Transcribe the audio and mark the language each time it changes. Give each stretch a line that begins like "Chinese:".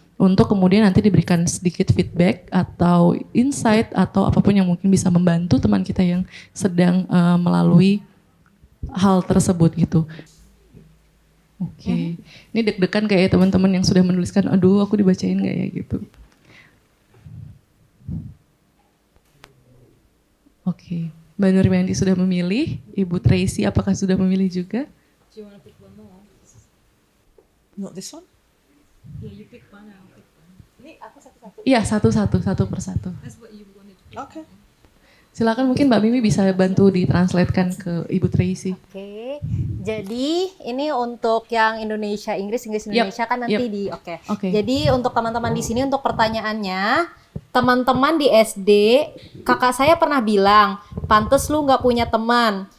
Indonesian: Untuk kemudian nanti diberikan sedikit feedback atau insight atau apapun yang mungkin bisa membantu teman kita yang sedang melalui hal tersebut gitu. Oke. Ini deg-degan kayak teman-teman yang sudah menuliskan, aduh aku dibacain gak ya gitu. Oke. Mbak Nurmianti sudah memilih, Ibu Tracy apakah sudah memilih juga?
English: Do you want to pick one more? Not this one? Yeah, you pick one, I'll pick one.
Indonesian: Ini aku satu-satu. Iya, satu persatu.
English: That's what you wanted to pick. Okay.
Indonesian: Silakan mungkin Mbak Mimi bisa bantu ditranslatekan ke Ibu Tracy. Oke, jadi ini untuk yang Indonesia Indonesia kan nanti Oke. Jadi untuk teman-teman di sini untuk pertanyaannya, teman-teman di SD, kakak saya pernah bilang, pantes lu nggak punya teman.